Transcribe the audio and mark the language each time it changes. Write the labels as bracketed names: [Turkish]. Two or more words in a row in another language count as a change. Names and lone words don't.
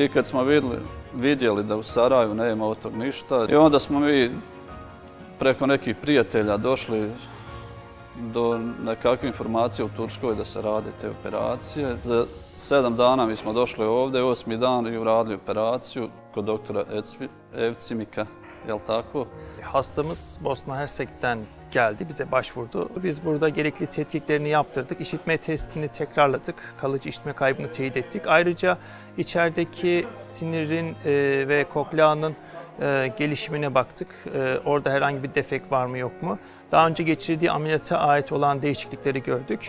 [Bosnian] I kad smo vidjeli da u Sarajevu nema od tog ništa, i onda smo mi preko nekih prijatelja došli do nekakve informacije u Turskoj da se rade te operacije. Za 7 dana mi smo došli ovdje, 8. dan i uradili operaciju kod doktora Evcimika. Tako. [Turkish] Hastamız Bosna Hersek'ten geldi, bize başvurdu. Biz burada gerekli tetkiklerini yaptırdık, işitme testini tekrarladık, kalıcı işitme kaybını teyit ettik. Ayrıca içerideki sinirin ve kokleanın gelişimine baktık. Orada herhangi bir defekt var mı yok mu? Daha önce geçirdiği ameliyata ait olan değişiklikleri gördük.